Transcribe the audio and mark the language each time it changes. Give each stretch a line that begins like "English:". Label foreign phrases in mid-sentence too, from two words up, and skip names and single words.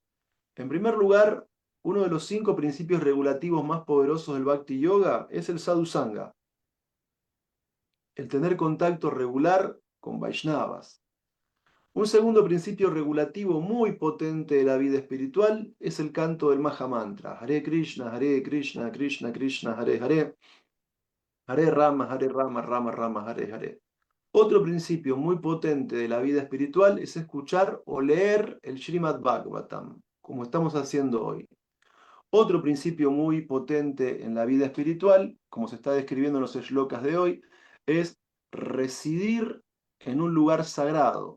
Spanish: En primer lugar, uno de los 5 principios regulativos más poderosos del Bhakti Yoga es el Sadhusanga, el tener contacto regular con Vaishnavas. Un segundo principio regulativo muy potente de la vida espiritual es el canto del Mahamantra.
Sanskrit: Hare Krishna, Krishna Krishna, Hare Hare, Hare Rama, Rama Rama, Hare Hare.
Spanish: Otro principio muy potente de la vida espiritual es escuchar o leer el Srimad Bhagavatam, como estamos haciendo hoy. Otro principio muy potente en la vida espiritual, como se está describiendo en los shlokas de hoy, es residir en un lugar sagrado.